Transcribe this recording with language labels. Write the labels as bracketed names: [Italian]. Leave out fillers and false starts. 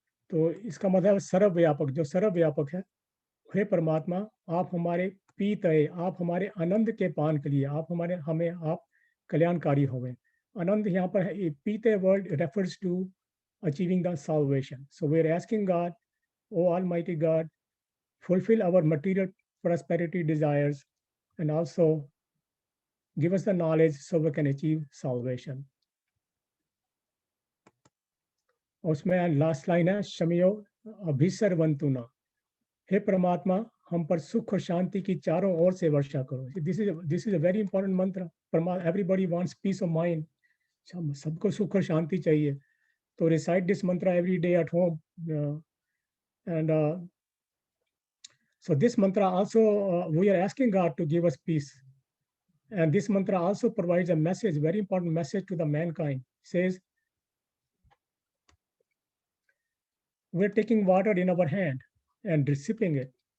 [Hindi] तो इसका मतलब सर्वव्यापक, जो सर्वव्यापक है। हे परमात्मा, आप हमारे पीतये, आप हमारे आनंद के पान के लिए, आप हमें आप कल्याणकारी हो गए। आनंद यहाँ पर है, [English] पीते word refers to achieving the salvation. So we are asking God, O Almighty God, fulfill our material prosperity desires and also give us the knowledge so we can achieve salvation. [Hindi] उसमें लास्ट लाइन है [Sanskrit] शम्यो अभिसर्वन्तु न। [Hindi] हे परमात्मा, हम पर सुख और शांति की चारों ओर से वर्षा करो। [English] This is a very important mantra. Everybody wants peace of mind, [Hindi] सबको सुख और शांति चाहिए। [English] तो recite this mantra every day at home. And so this mantra also, we are asking God to give us peace. And this mantra also provides a message, very important message to the mankind. It says, we're taking water in our hand and receiving it.